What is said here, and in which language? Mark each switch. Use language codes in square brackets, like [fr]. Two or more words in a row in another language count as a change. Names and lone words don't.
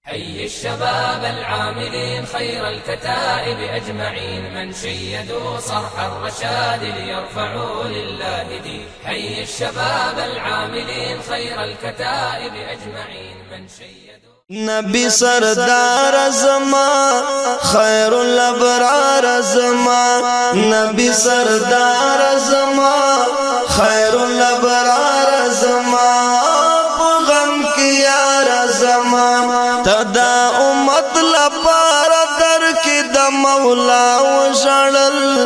[ar] حي الشباب العاملين خير الكتائب أجمعين، من شيدوا صرح الرشاد ليرفعوا لله دين. حي الشباب العاملين خير الكتائب أجمعين، من شيدوا [ps] نبی سردار زما، خیر الابرار زما، نبی سردار زما، خیر الابرار زما، په غم کې یار زما، ته دا امت لپاره در کې د مولا وژړل.